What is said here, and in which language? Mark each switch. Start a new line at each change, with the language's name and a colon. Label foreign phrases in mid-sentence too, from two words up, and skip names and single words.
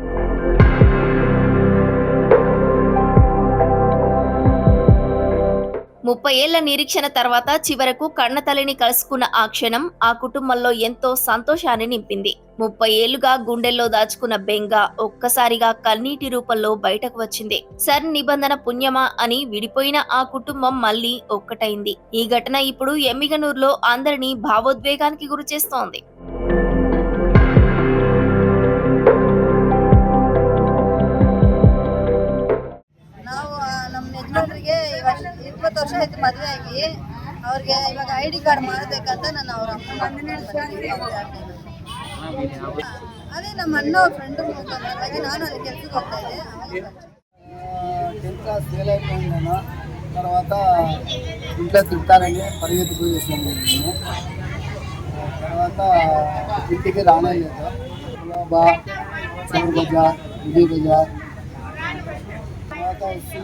Telugu: 30 ఏళ్ల నిరీక్షణ తర్వాత చివరకు కన్నతల్లిని కలుసుకున్న ఆ క్షణం ఆ కుటుంబంలో ఎంతో సంతోషాన్ని నింపింది. 30 ఏళ్లుగా గుండెల్లో దాచుకున్న బెంగ ఒక్కసారిగా కన్నీటి రూపంలో బయటకు వచ్చింది. సర్ నిబంధన పుణ్యమా అని విడిపోయిన ఆ కుటుంబం మళ్లీ ఒక్కటైంది. ఈ ఘటన ఇప్పుడు ఎమ్మిగనూరులో అందరినీ భావోద్వేగానికి గురిచేస్తోంది.
Kannada: ಯಜಮಾನ್ರಿಗೆ 20 ವರ್ಷ ಆಯ್ತು ಮದುವೆ ಆಗಿ. ಅವ್ರಿಗೆ ಇವಾಗ ID ಕಾರ್ಡ್ ಮಾಡಬೇಕಂತ ನಾನು ಅವ್ರ ಅದೇ ನಮ್ಮ ಅಣ್ಣ ಅವ್ರ ಫ್ರೆಂಡ್ ಮುಖಾಂತರವಾಗಿ ನಾನು ಅಲ್ಲಿ ಕೆಲಸಕ್ಕೆ ಹೋಗ್ತಾ ಇದ್ದೆ.
Telugu: 10th క్లాస్ ఫెయిల్ అయిపోయింది. తర్వాత ఇంట్లో తింటారని పరిగెత్తిపోయి చేసాను. తర్వాత ఇంటికి రానే లేదు. చౌర్ బజార్, విజయ్ బజార్ తర్వాత వస్తుంది.